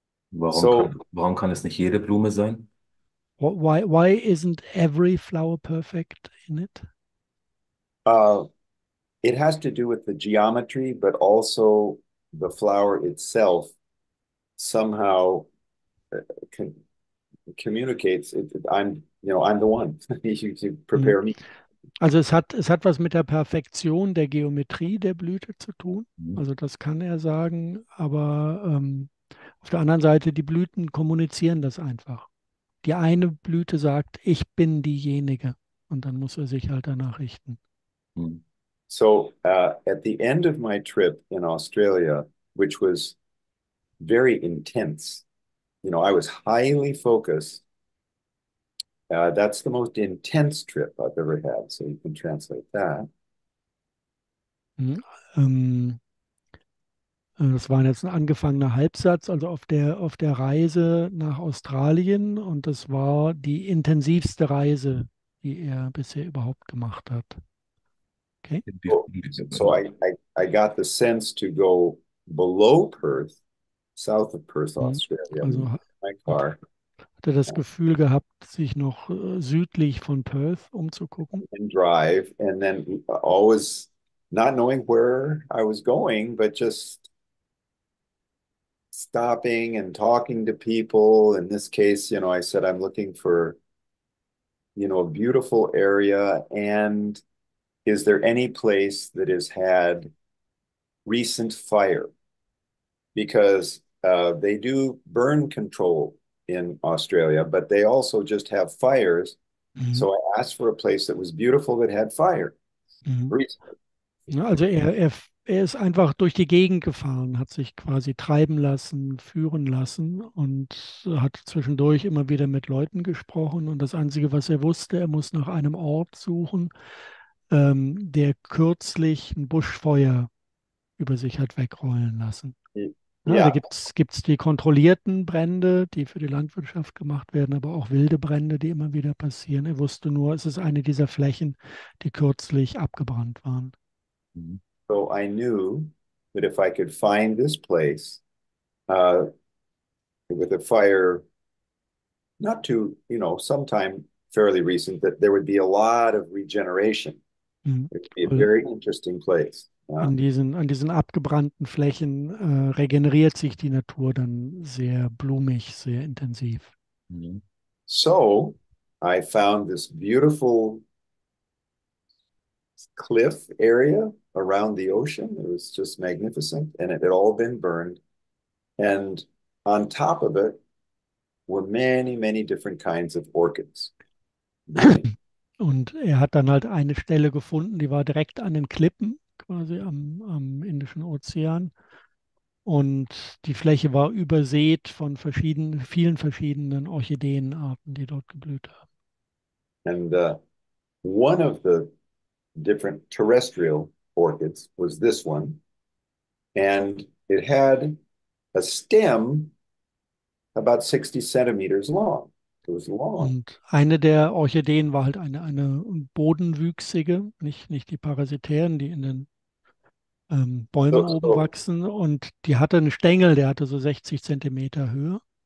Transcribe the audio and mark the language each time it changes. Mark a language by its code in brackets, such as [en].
[de] Warum kann es nicht jede Blume sein? [en] Why isn't every flower perfect in it? It has to do with the geometry, but also the flower itself somehow communicates. I'm the one. You prepare me. [de] Also es hat was mit der Perfektion der Geometrie der Blüte zu tun. Also das kann er sagen, aber auf der anderen Seite, die Blüten kommunizieren das einfach. Die eine Blüte sagt, ich bin diejenige, und dann muss er sich halt danach richten. [en] So at the end of my trip in Australia, which was very intense, I was highly focused. That's the most intense trip I've ever had. So you can translate that. [de] Das war jetzt ein angefangener Halbsatz, also auf der Reise nach Australien, und das war die intensivste Reise, die er bisher überhaupt gemacht hat. [en] Okay. So I got the sense to go below Perth, south of Perth, Australia, [de] also [en] in my car. [de] Hat er das Gefühl gehabt, sich noch südlich von Perth umzugucken? [en] And drive, and then always not knowing where I was going, but just stopping and talking to people. In this case, I said, I'm looking for, a beautiful area. And is there any place that has had recent fire? Because they do burn control in Australia, but they also just have fires. So I asked for a place that was beautiful that had fire. Recently. [de] Ja, also er ist einfach durch die Gegend gefahren, hat sich quasi treiben lassen, führen lassen und hat zwischendurch immer wieder mit Leuten gesprochen. Und das Einzige, was er wusste, er muss nach einem Ort suchen, der kürzlich ein Buschfeuer über sich hat wegrollen lassen. Ja, da gibt's die kontrollierten Brände, die für die Landwirtschaft gemacht werden, aber auch wilde Brände, die immer wieder passieren. Er wusste nur, es ist eine dieser Flächen, die kürzlich abgebrannt waren. [en] So I knew that if I could find this place with a fire, not too, sometime fairly recent, that there would be a lot of regeneration. It would be a very interesting place. [de] An diesen abgebrannten Flächen regeneriert sich die Natur dann sehr blumig, sehr intensiv. [en] So I found this beautiful cliff area around the ocean. It was just magnificent, and it had all been burned. And on top of it were many, many different kinds of orchids blooming. [de] Und er hat dann halt eine Stelle gefunden, die war direkt an den Klippen, quasi am Indischen Ozean. Und die Fläche war übersät von vielen verschiedenen Orchideenarten, die dort geblüht haben. [en] And one of the different terrestrial orchids was this one. And it had a stem about 60 centimeters long. It was long. [de] Und eine der Orchideen war halt eine bodenwüchsige, nicht die parasitären, die in den Bäumen oben wachsen. Und die hatte einen Stängel, der hatte so 60 Zentimeter Höhe.